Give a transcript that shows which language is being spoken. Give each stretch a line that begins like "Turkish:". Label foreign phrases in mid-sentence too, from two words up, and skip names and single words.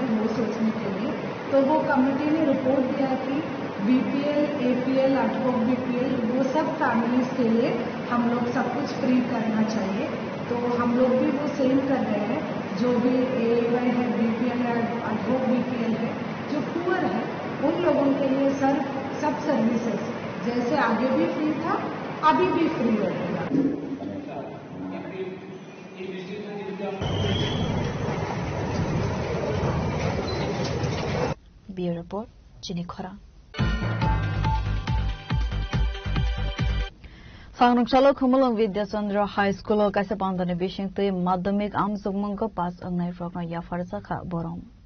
Hindi: वो सोचने के लिए तो वो कमेटी ने रिपोर्ट दिया कि बीपीएल एपीएल अटवॉक बीपीएल वो सब फैमिलीज के लिए हम लोग सब कुछ फ्री करना चाहिए तो हम लोग भी वो सेम कर रहे हैं जो भी एवाई है बीपीएल है अटवॉक बीपीएल है जो पुअर है उन लोगों के लिए सब सर्विसेज जैसे आगे भी फ्री था अभी भी फ्री रहेगा
English: Bureau Report
Kok Borok: Chini Khora Sangrungsalo Khumulong Vidyachandra High School kaisa pandane bishingte madhyamik amsugmangko pass angnai rokna yafarsa kha borom